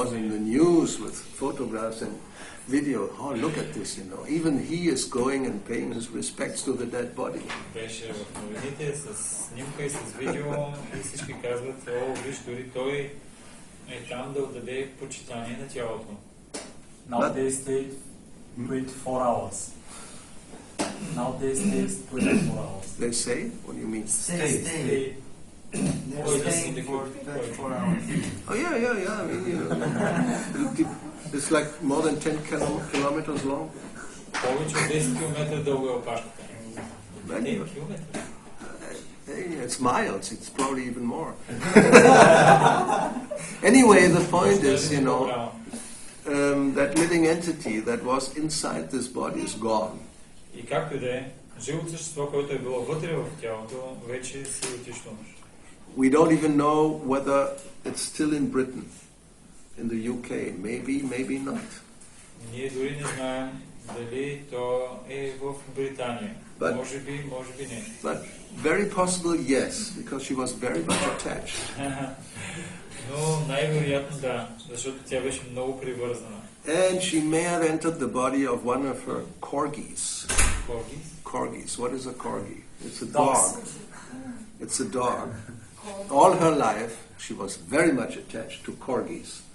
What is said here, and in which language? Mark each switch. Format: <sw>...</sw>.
<en>Was in the news with photographs and video. Oh, look at this, you know. Even he is going and paying his respects to the dead body.</en> <bg>Беше в новините с снимка и с видео, и всички казват: о, виж, дори той е там да отдаде почитание на тялото.</bg> <en>Now they stay 24 hours. Now they stay 24 hours. They say? What do you mean? Stay. They're staying for 24 hours. Oh, yeah. I mean, you know, it's like more than 10 kilometers long.</en> <bg>Повече от 10 км дълга е опашката. 10 км?</bg> <en>It's miles. It's probably even more. Anyway, the point is, you know, that living entity that was inside this body is gone.</en> <bg>И както и да е, живото същество, което е било вътре в тялото, вече си отишло.</bg> <en>We don't even know whether it's still in Britain, in the UK. Maybe not.</en> <bg>Ние дори не знаем дали то е в Британия. Може би не.</bg> <en>But very possible, yes, because she was very much attached.</en> <bg>Но най-вероятно да, защото тя беше много привързана.</bg> <en>And she may have entered the body of one of her corgis. Corgis. What is a corgi? It's a dog. It's a dog. All her life, she was very much attached to corgis.</en>